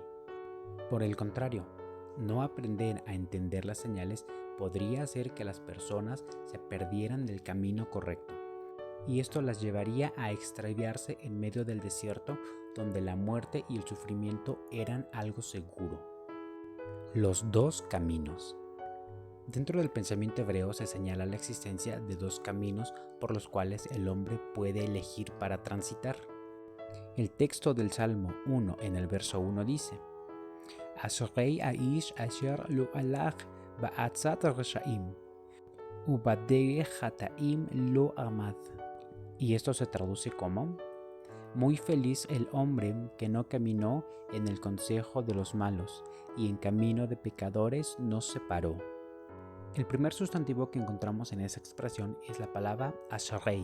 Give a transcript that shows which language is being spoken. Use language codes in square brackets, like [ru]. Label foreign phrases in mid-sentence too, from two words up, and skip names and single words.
[es] Por el contrario, no aprender a entender las señales podría hacer que las personas se perdieran del camino correcto, y esto las llevaría a extraviarse en medio del desierto, donde la muerte y el sufrimiento eran algo seguro. Los dos caminos. Dentro del pensamiento hebreo se señala la existencia de dos caminos por los cuales el hombre puede elegir para transitar. El texto del Salmo 1 en el verso 1 dice: [he] אשרי האיש אשר לא הלך בעצת רשעים ובדרך חטאים לא עמד. [es] Y esto se traduce como: muy feliz el hombre que no caminó en el consejo de los malos y en camino de pecadores no se paró. El primer sustantivo que encontramos en esa expresión es la palabra ashrei.